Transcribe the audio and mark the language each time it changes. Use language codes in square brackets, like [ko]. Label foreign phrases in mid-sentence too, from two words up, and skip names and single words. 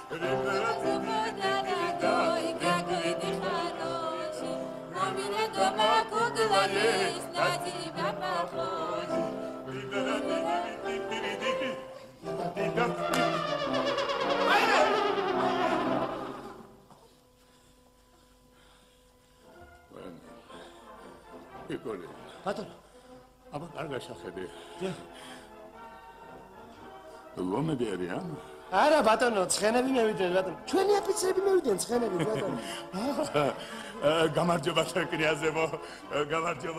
[ru] Дорогой, какой ты хороший, у меня дома кукла есть, на тебя похожий. Иколи. [ka] Батон. Აბა, კარგა შეხედე. ლომები არიან? არა, ბატონო, ცხენები მევიდნენ, ბატონო. ჩვენი აფიცრები მევიდნენ ცხენები, ბატონო. გამარჯობა კრიაზებო, გამარჯობა.